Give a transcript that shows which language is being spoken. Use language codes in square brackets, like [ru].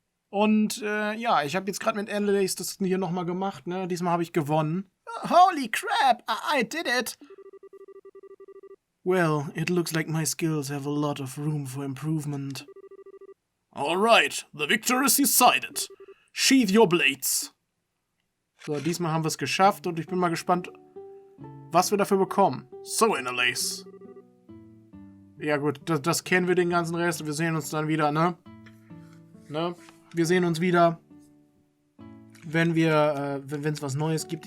[de] Und ja, ich habe jetzt gerade mit Endlace das hier nochmal gemacht, ne? Diesmal habe ich gewonnen. [en] Holy crap, I did it! Well, it looks like my skills have a lot of room for improvement. Alright, the victor is decided. Sheathe your blades. [de] So, diesmal haben wir es geschafft und ich bin mal gespannt, was wir dafür bekommen. So, Endlace. Ja gut, das kennen wir den ganzen Rest. Wir sehen uns dann wieder, ne? Wir sehen uns wieder, wenn es was Neues gibt.